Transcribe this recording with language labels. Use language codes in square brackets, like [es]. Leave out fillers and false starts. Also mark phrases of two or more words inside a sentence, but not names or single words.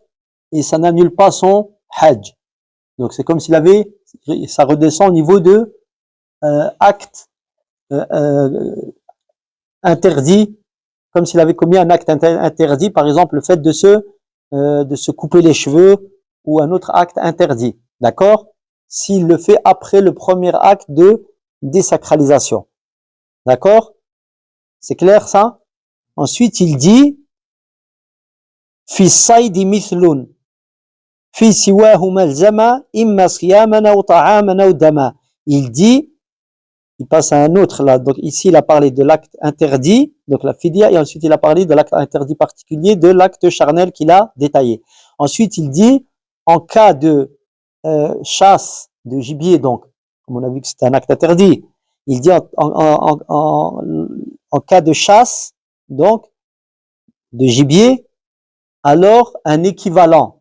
[fr] Et ça n'annule pas son hajj. Donc c'est comme s'il avait, ça redescend au niveau de acte interdit, comme s'il avait commis un acte interdit, par exemple le fait de se couper les cheveux ou un autre acte interdit. D'accord? S'il le fait après le premier acte de désacralisation. D'accord? C'est clair ça? Ensuite il dit [ar] في الصيد مثله في سواه لزمه إما صياما أو طعاما أو دما. [fr] Il dit, il passe à un autre là, donc ici il a parlé de l'acte interdit, donc la fidia, et ensuite il a parlé de l'acte interdit particulier, de l'acte charnel qu'il a détaillé. Ensuite il dit, en cas de chasse de gibier, donc comme on a vu que c'était un acte interdit, il dit en cas de chasse, donc de gibier, alors un équivalent.